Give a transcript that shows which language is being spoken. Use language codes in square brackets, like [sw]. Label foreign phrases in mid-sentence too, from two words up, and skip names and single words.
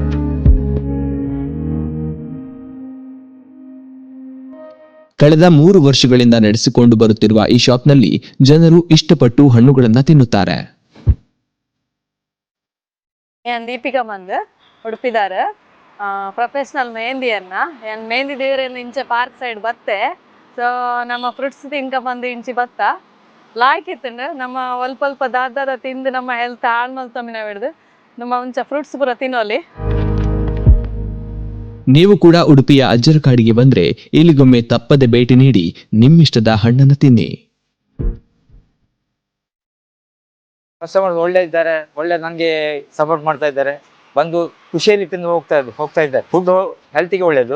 [kn] ಕಳೆದ 3 ವರ್ಷಗಳಿಂದ ನಡೆಸಿಕೊಂಡು ಬರುತ್ತಿರುವ ಈ ಶಾಪ್ನಲ್ಲಿ ಜನರು ಇಷ್ಟಪಟ್ಟು ಹಣ್ಣುಗಳನ್ನು ತಿನ್ನುತ್ತಾರೆ. [tcy] ಏನ್ ದೀಪಿಕಾ ಮಂದ್ ಉಡುಪಿದಾರ ಪ್ರೊಫೆಷನಲ್ ಮೆಹಂದಿಯನ್ನ ಏನ್ ಮೆಹಂದಿ ದೇವರನ್ನ ಇಂಚೆ [en] park side [tcy] ಬತ್ತೆ. ಸೊ ನಮ್ಮ ಫ್ರೂಟ್ಸ್ ತಿನ್ಕ ಬಂದು ಇಂಚಿ ಬತ್ತ ಲಾಯ್ಕಿತ್ತಂಡು ನಮ್ಮ ಒಲ್ಪ ದಾದ ತಿಂದು ನಮ್ಮ ಹೆಲ್ತ್ ಹಾಳು ಮಲ್ತೊಮ್ಮಿನ ಬಿಡ್ದು ನಮ್ಮ ಮುಂಚೆ ಫ್ರೂಟ್ಸ್ ಪೂರ ತಿನ್ನೋಲಿ. [kn] ನೀವು ಕೂಡ ಉಡುಪಿಯ ಅಜ್ಜರಕಾಡಿಗೆ ಬಂದ್ರೆ ಇಲ್ಲಿಗೊಮ್ಮೆ ತಪ್ಪದೆ ಭೇಟಿ ನೀಡಿ ನಿಮ್ಮಿಷ್ಟದ ಹಣ್ಣನ್ನು ತಿನ್ನಿ. ಕಸ್ಟಮರ್ ಒಳ್ಳೆ ಇದ್ದಾರೆ, ಒಳ್ಳೆ ನನಗೆ ಸಪೋರ್ಟ್ ಮಾಡ್ತಾ ಇದ್ದಾರೆ. ಬಂದು ಖುಷಿಯಲ್ಲಿ ತಿಂದು ಹೋಗ್ತಾ ಇದ್ದಾರೆ. ಫುಡ್ ಹೆಲ್ತಿಗೆ ಒಳ್ಳೆಯದು.